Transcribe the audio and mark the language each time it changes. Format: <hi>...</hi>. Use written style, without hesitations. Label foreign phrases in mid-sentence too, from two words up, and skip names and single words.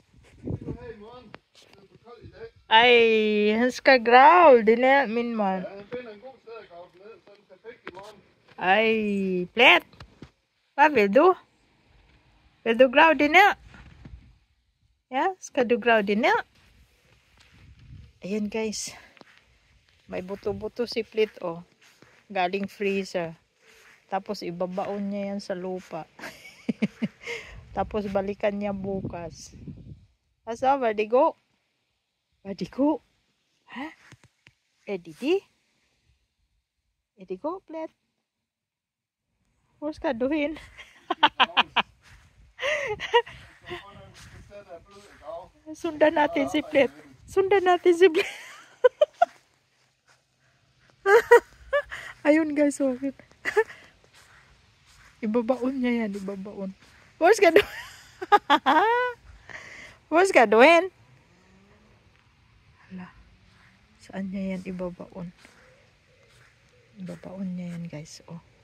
<da>Ej, han skal grave det ned, min mand. Ej, Plet. Hvad vil du? Vil du grave det ned? Ja, skal du grave det ned?</da> <tl>Ayan guys. May buto-buto si Plet oh. Galing freezer. Tapos ibabaon niya yan sa lupa. Tapos balikan niya bukas. Asa, Vertigo? Vertigo? Ha? Edidi? Vertigo, Plet?</tl> <da>Hvad skal du hen?</da> <tl>Sundan natin si Plet. Sundan natin si Plet. Ayun guys, okay. Ibabaon niya yan, ibabaon. What's gagawin? What's gagawin? Hala. Saan niya yan ibabaon? Ibabaon niya yan guys, oh.</tl>